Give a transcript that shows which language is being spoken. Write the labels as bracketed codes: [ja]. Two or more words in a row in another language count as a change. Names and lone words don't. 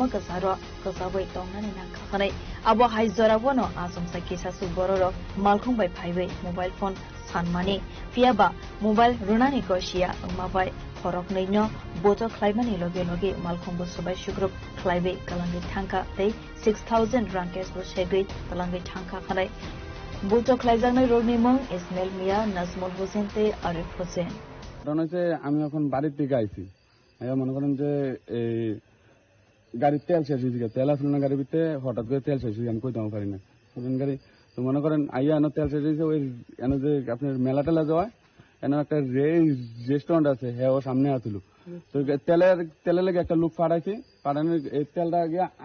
[trp] kasaro kasabai tongnani na khanai abo hai jarabo no asumsa kisasu bororo malkhung bai phaibai [en] mobile phone [trp] sanmani fiaba mobile runani kosia mabai khorok neino boto khlaimani loge loge malkhung bo sabai shukrub khlaibai kalangi thangka tei 6000 rankes bo segai kalangi thangka khanai Buto Klaizanai Rognimong Ismail Mia Nazmul Hussein te Arif Hussein [bn] কারণ হচ্ছে আমি এখন বাড়ির থেকে আইছি মনে করেন যে গাড়ির তেল শেষ হয়েছে তেল আসলে না গাড়ির ভিতরে হঠাৎ করে তেল শেষ হয়েছে আমি কইতে পারি না গাড়ি তো মনে করেন আইয়া এনে তেল শেষ হয়েছে ওই এনে যে আপনার মেলা টেলা যাওয়া এনে একটা রেস্টুরেন্ট আছে হ্যাঁ ও সামনে আসছিল তো তেলের লেগে একটা লোক পাঠাইছে পাঠানোর এই তেলটা গিয়ে